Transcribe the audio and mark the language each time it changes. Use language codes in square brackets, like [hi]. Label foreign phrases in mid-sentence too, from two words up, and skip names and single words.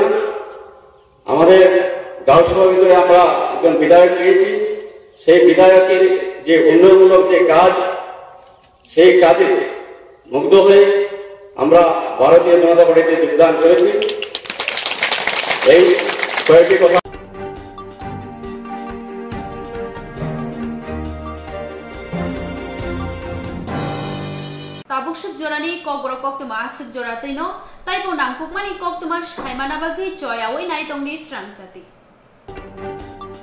[bn] আমাদের গাঁও সভার ভিতরে আমরা একজন বিধায়ক পেয়েছি। সেই বিধায়কের যে উন্নয়নমূলক যে কাজ, সেই কাজে মুগ্ধ হয়ে আমরা ভারতীয় জনতা পার্টিতে যোগদান করেছি। এই কয়েকটি কথা [trp] Tabuk jorani kok borok kok tuma asik joratay no, tay po nangkuk mani kok tuma shaimana bagay choy away na itong ni Srang Jati.